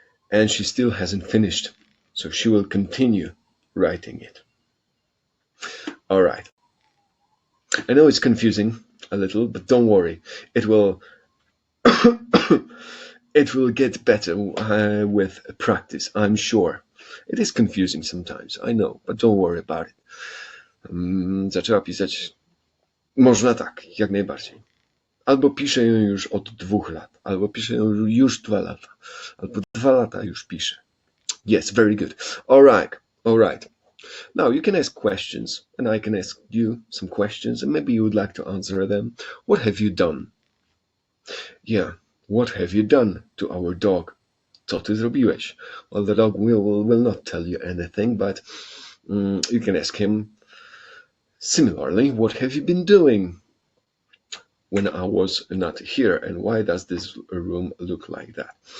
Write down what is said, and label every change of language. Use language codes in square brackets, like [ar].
[en] And she still hasn't finished. So she will continue writing it. All right. I know it's confusing a little, but don't worry. It will it will get better with practice, I'm sure. It is confusing sometimes, I know, but don't worry about it. [pl] Zaczęła pisać, można tak, jak najbardziej. Albo pisze ją już od 2 lat, albo pisze ją już 2 lata, albo 2 lata już pisze. [en] Yes, very good. All right. Now you can ask questions, and I can ask you some questions, and maybe you would like to answer them. What have you done? Yeah, what have you done to our dog? [pl] Co ty zrobiłeś? [en] Well, the dog will not tell you anything, but you can ask him similarly, what have you been doing when I was not here, and why does this room look like that?